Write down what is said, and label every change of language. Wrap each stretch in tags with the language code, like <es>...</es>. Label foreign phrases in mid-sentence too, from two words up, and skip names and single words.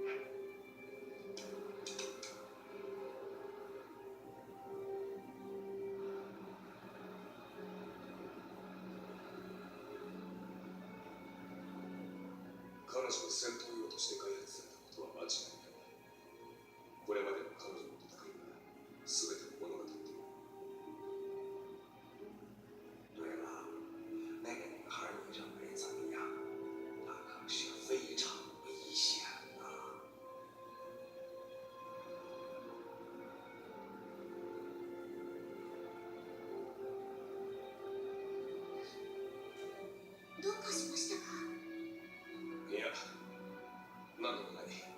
<ja>彼女が戦闘用として開発されたことは間違いない。これまでの彼女の戦いが全て物語っている。</ja> <zh>对了，那个女孩你认为怎么样？那可是非常危险的。</zh> <ja>どうかしましたか？いや、なんでもない。</ja>